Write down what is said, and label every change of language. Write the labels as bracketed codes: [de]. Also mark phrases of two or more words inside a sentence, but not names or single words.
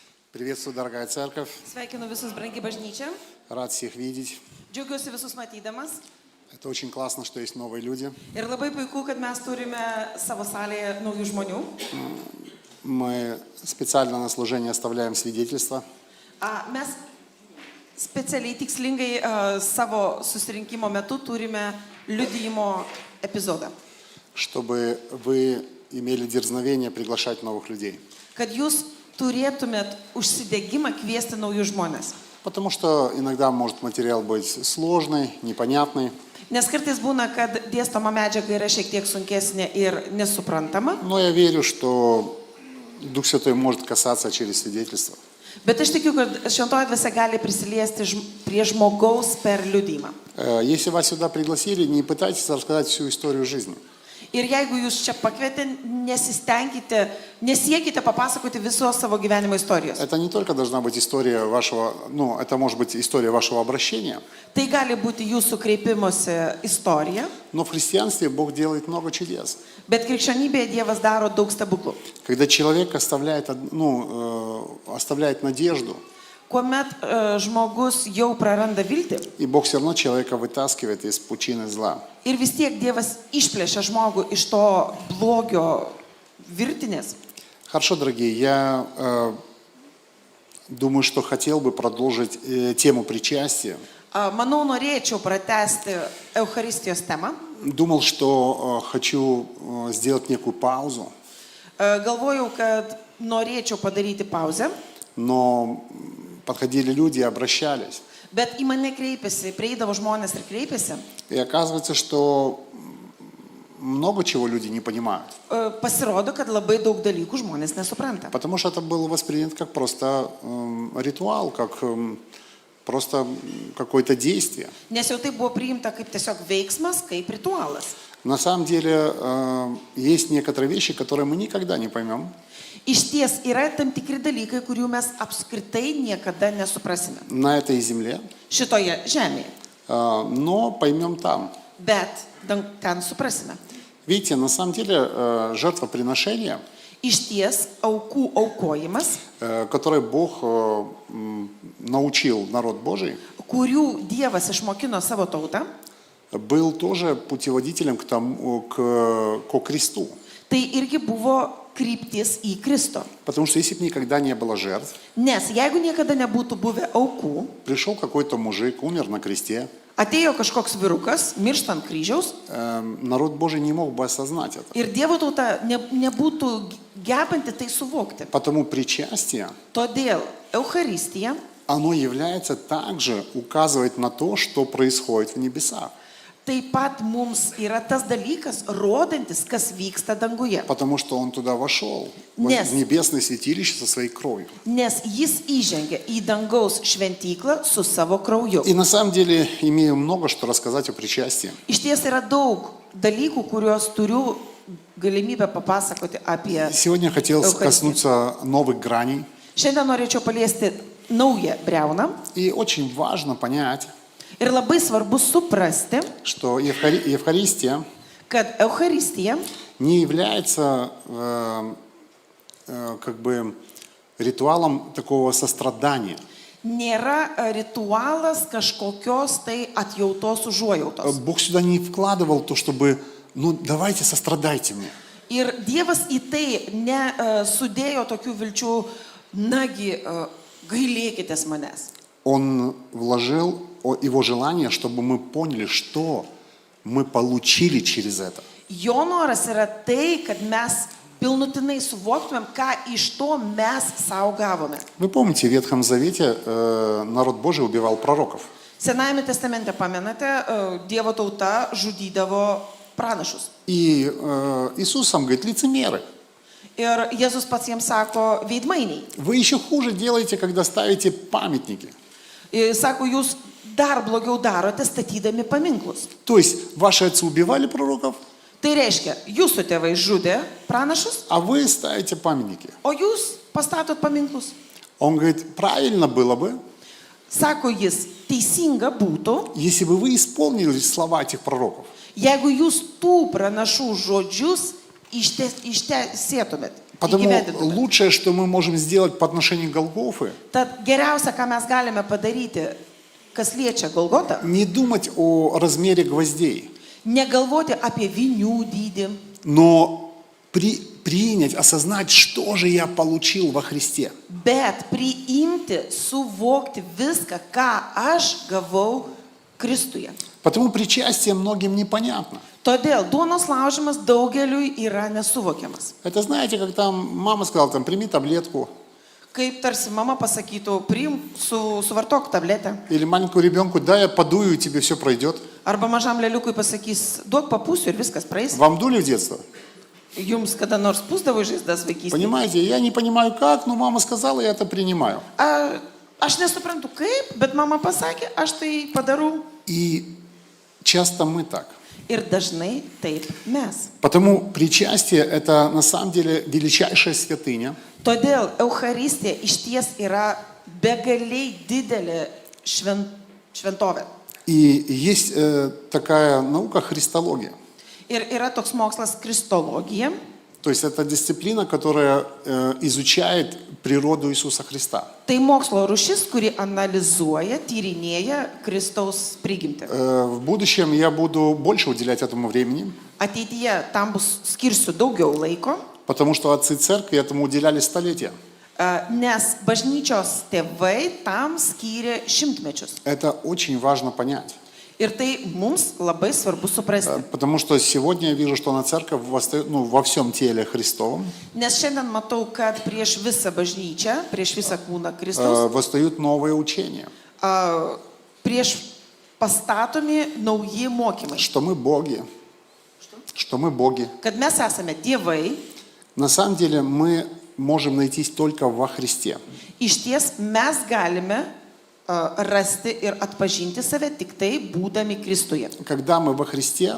[ru] Приветствую, дорогая церковь. [lt] Sveikinu visus, brangi bažnyčia. [ru] Рад всех видеть. [lt] Džiaugiuosi visus matydamas. [ru] Это очень классно, что есть новые люди. [lt] Ir labai puiku, kad mes turime savo salėje naujų žmonių. [ru] Мы специально на служение оставляем свидетельства, [lt] Mes specialiai tikslingai savo susirinkimo metu turime liudijimo epizodą. [ru] чтобы вы имели дерзновение приглашать новых людей. [lt] Kad jūs turėtumėt užsidegimą kviesti naujus žmonės. [ru] Потому что иногда может материал быть сложный, непонятный. [lt] Nes kartais būna, kad dėstoma medžiaga yra šiek tiek sunkesnė ir nesuprantama. [ru] Но я верю, что Дух Святой может касаться через свидетельство. [lt] Bet aš tikiu, kad šventoji dvasia gali prisiliesti prie žmogaus per liudijimą. [ru] Если вас сюда пригласили, не пытайтесь рассказать всю историю жизни. [lt] Ir jeigu jūs čia pakvietė, nesiekite papasakoti visos savo gyvenimo istorijos. [ru] Это не только должна быть история вашего, это может быть история вашего обращения. [lt] Tai gali būti jūsų kreipimosi istorija, [ru] Но в христианстве Бог делает много чудес. [lt] bet krikščionybėje Dievas daro daug stebuklų. [ru] Когда человек оставляет надежду, [lt] Kuomet žmogus jau praranda viltį [ru] и Бог все равно человека вытаскивает из пучины зла. [lt] ir vis tiek Dievas išplėšia žmogų iš to blogio virtinės. [ru] Хорошо, дорогие, я думаю, что хотел бы продолжить тему причастия. [lt] Manau, norėčiau pratęsti Eucharistijos temą. [ru] Думал, что хочу сделать некую паузу, [lt] Galvojau, kad norėčiau padaryti pauzę, [ru] но подходили люди и обращались. [lt] bet į mane kreipėsi, prieidavo žmonės ir kreipėsi. [ru] И оказывается, что много чего люди не понимают. [lt] Pasirodo, kad labai daug dalykų žmonės nesupranta. [ru] Потому что это было воспринято как просто ритуал, как просто какое-то действие. [lt] Nes jau tai buvo priimta kaip tiesiog veiksmas, kaip ritualas. [ru] На самом деле есть некоторые вещи, которые мы никогда не поймем. [lt] Iš ties yra tam tikri dalykai, kurių mes apskritai niekada nesuprasime. [ru] На этой земле, [lt] Šitoje žemėje. [ru] но поймем там. [lt] Bet ten suprasime. [ru] Видите, на самом деле жертвоприношение, [lt] Iš ties aukų aukojimas, [ru] которое Бог научил народ Божий, [lt] kurių Dievas išmokino savo tautą, [ru] был тоже путеводителем ко кресту. [lt] tai irgi buvo kryptis į Kristų. [ru] Потому что если бы никогда не было жертв, [lt] Nes jeigu niekada nebūtų buvę aukų, [ru] пришел какой-то мужик, умер на кресте, [lt] atėjo kažkoks vyrukas, miršta ant kryžiaus [ru] народ Божий не мог бы осознать это. [lt] ir Dievo tauta nebūtų gebanti tai suvokti. [ru] Потому причастие, [lt] Todėl Eucharistija, [ru] оно является также указывать на то, что происходит в небесах. [lt] taip pat mums yra tas dalykas, rodantis, kas vyksta danguje. [ru] Потому что он туда вошел, Yes. в небесное святилище со своей кровью. [lt] Nes jis įžengia į dangaus šventyklą su savo krauju. [ru] И на самом деле имею много что рассказать о причастии. [lt] Iš ties yra daug dalykų, kuriuos turiu galimybę papasakoti apie. [ru] Сегодня хотел [lt] Eucharistiją. [ru] коснуться новых граней. [lt] Šiandien norėčiau paliesti naują briauną. [ru] И очень важно понять, [lt] Ir labai svarbu suprasti, [ru] что Евхаристия [lt] kad Eucharistija [ru] не является ритуалом такого сострадания. [lt] nėra ritualas kažkokios tai atjautos užuojautos. [ru] Бог сюда не вкладывал то, чтобы, давайте сострадайте мне. [lt] Ir Dievas į tai nesudėjo tokių vilčių, nagi, gailėkitės manęs. [ru] Он вложил его желание, чтобы мы поняли, что мы получили через это. [lt] Jo noras yra tai, kad mes pilnutinai suvoktumėm, ką iš to mes savo gavome. [ru] Вы помните, в Ветхом Завете народ Божий убивал пророков. [lt] Senajame testamente, pamenate, Dievo tauta žudydavo pranašus. [ru] И Иисус сам говорит, лицемеры. [lt] Ir Jėzus pats jiems sako, veidmainiai. [ru] Вы еще хуже делаете, когда ставите памятники. [lt] Ir sako, jūs dar blogiau darote statydami paminklus. [ru] То есть ваши отцы убивали пророков, [lt] Tai reiškia, jūsų tėvai žudė pranašus, [ru] а вы ставите памятники. [lt] o jūs pastatot paminklus. [ru] Он говорит, правильно было бы, [lt] Sako jis, teisinga būtų, [ru] если бы вы исполнили слова этих пророков. [lt] jeigu jūs tų pranašų žodžius ištesėtumėt. [ru] Потому [lt] įgyvendintume. [ru] лучшее, что мы можем сделать по отношению к Голгофы, [lt] Tad geriausia, ką mes galime padaryti, kas liečia Golgotą, [ru] не думать о размере гвоздей, [lt] negalvoti apie vinių dydį, [ru] но принять, осознать, что же я получил во Христе. [lt] bet priimti, suvokti viską, ką aš gavau Kristuje. [ru] Потому причастие многим непонятно. [lt] Todėl duonos laužimas daugeliui yra nesuvokiamas. [ru] Это знаете, как там мама сказала, там, прими таблетку. [lt] Kaip tarsi mama pasakytų, suvartok tabletę. [ru] Или маленькому ребенку, да, я подую, и тебе все пройдет. [lt] Arba mažam leliukui pasakys, duok papūsiu ir viskas praeis. [ru] Вам дули в детство? [lt] Jums kada nors pūsdavo žaizdas vaikystėje? [ru] Понимаете, я не понимаю как, но мама сказала, я это принимаю. [lt] Aš nesuprantu kaip, bet mama pasakė, aš tai padarau. [ru] И часто мы так. [lt] Ir dažnai taip mes. [ru] Потому причастие – это на самом деле величайшая святыня. [lt] Todėl Eucharistija išties yra begaliai didelė šventovė. [ru] И есть такая наука христология. [lt] Ir yra toks mokslas kristologija. [ru] То есть это дисциплина, которая изучает природу Иисуса Христа. [lt] Tai mokslo rūšis, kuri analizuoja, tyrinėja Kristaus prigimtį. [ru] В будущем я буду больше уделять этому времени, [lt] Ateityje tam bus skirsiu daugiau laiko, [ru] потому что отцы церкви этому уделяли столетия. [lt] nes bažnyčios tėvai tam skyrė šimtmečius. [ru] Это очень важно понять. [lt] Ir tai mums labai svarbu suprasti. [ru] Потому что сегодня я вижу, что на церковь во всем теле Христовом [lt] Nes šiandien matau, kad prieš visą bažnyčią, prieš visą kūną Kristaus, [ru] восстают новые учения, [lt] prieš pastatomi nauji mokymai. [ru] что мы боги, что мы боги. [lt] Kad mes esame dievai, [ru] На самом деле мы можем найтись только во Христе. [lt] iš ties mes galime rasti ir atpažinti save tik tai būdami Kristuje. [ru] Когда мы во Христе,